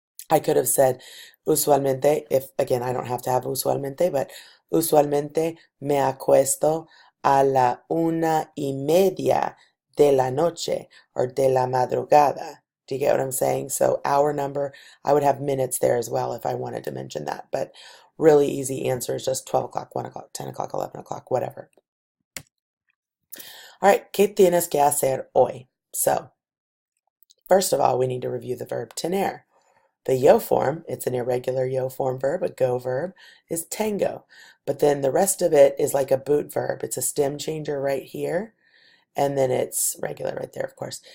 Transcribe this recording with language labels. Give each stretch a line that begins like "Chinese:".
English: I could have said
Spanish: usualmente,
English: if again, I don't have to have
Spanish: usualmente, but usualmente me acuesto a la 1:30 de la noche or de la madrugada.
English: Do you get what I'm saying? So hour number, I would have minutes there as well if I wanted to mention that, but really easy answer is just 12 o'clock, 1 o'clock, 10 o'clock, 11 o'clock, whatever.
Spanish: All right, ¿qué tienes que hacer hoy?
English: So, first of all, we need to review the verb tener. The yo form, it's an irregular yo form verb, a go verb, is tengo. But then the rest of it is like a boot verb. It's a stem changer right here, and then it's regular right there, of course.